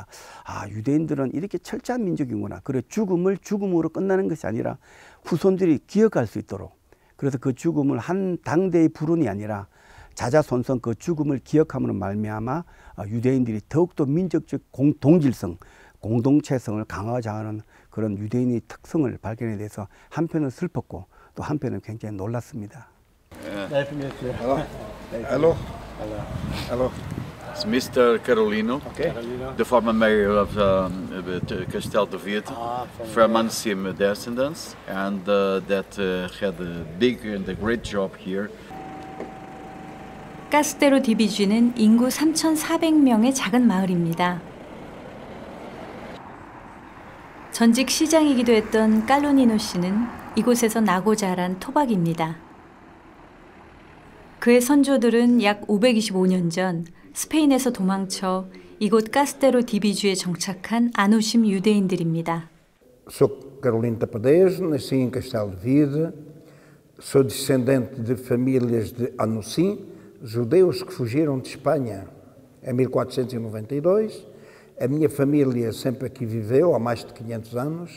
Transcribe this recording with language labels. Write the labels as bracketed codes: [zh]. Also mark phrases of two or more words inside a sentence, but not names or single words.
[ko] 아, 유대인들은 이렇게 철저한 민족이구나. 그래, 죽음을 죽음으로 끝나는 것이 아니라 후손들이 기억할 수 있도록, 그래서 그 죽음을 한 당대의 불운이 아니라 자자손손 그 죽음을 기억함으로 말미암아 유대인들이 더욱더 민족적 동질성, 공동체성을 강화하자는 그런 유대인의 특성을 발견에 대해서 한편은 슬펐고 또 한편은 굉장히 놀랐습니다. [en] Hello. Hello. It's Mr. Carolino, the former mayor of Castelo de Verde, from Anusim descendants, and that had a big and a great job here. [ko] 카스테로 디비쥐는 인구 3,400명의 작은 마을입니다. 전직 시장이기도 했던 깔로니노 씨는 이곳에서 나고 자란 토박입니다. 그의 선조들은 약 525년 전 스페인에서 도망쳐 이곳 카스테로 디비쥐에 정착한 아누심 유대인들입니다. [pt] Sou Carolino Tapadejo, nasci em Castelo de Verde, sou descendente de famílias de Anusim, judeus que fugiram de Espanha em 1492. A minha família sempre aqui viveu há mais de 500 anos.